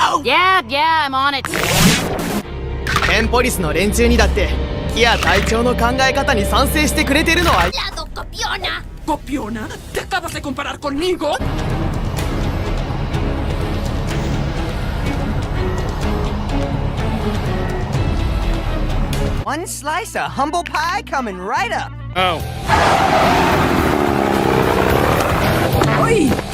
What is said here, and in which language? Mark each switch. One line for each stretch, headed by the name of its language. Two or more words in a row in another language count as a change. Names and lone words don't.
English: Yeah, I'm on it.
Japanese: テンポリスの連中にだってキア隊長の考え方に賛成してくれてるのは
Spanish: ¡Lado copiona! ¿Copiona? ¿Te acabas de comparar conmigo?
English: One slice of humble pie coming right up.
Spanish: Oh. ¡Ay!